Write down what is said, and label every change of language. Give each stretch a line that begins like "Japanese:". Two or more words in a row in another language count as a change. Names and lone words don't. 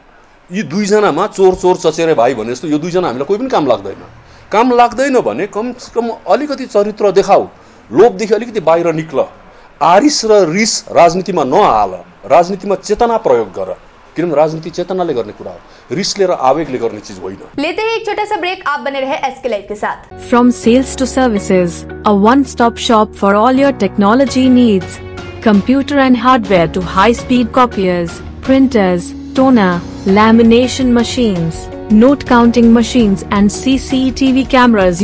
Nepali: यी दुईजनामा
Hindi: चोर चोर चचेरे भाइ
Nepali: भने जस्तो यो दुईजना हामीलाई कोही पनि काम लाग्दैन। काम लाग्दैन भने कमसेकम अलिकति चरित्र देखाऊ, लोभदेखि अलिकति बाहिर निक्ल, आरिस र रिस राजनीतिमा नहाल, राजनीतिमा चेतना प्रयोग गर, किनभने राजनीति चेतनाले गर्ने कुरा हो, रिसले र आवेगले गर्ने चीज होइन।
Hindi: लेते हैं एक छोटा सा ब्रेक, आप बने रहे एसके लाइव के साथ।
English: From sales to services, a one-stop shop for all your technology needs. computer and hardware to high-speed copiers, printers, toner, lamination machines, note counting machines and CCTV cameras.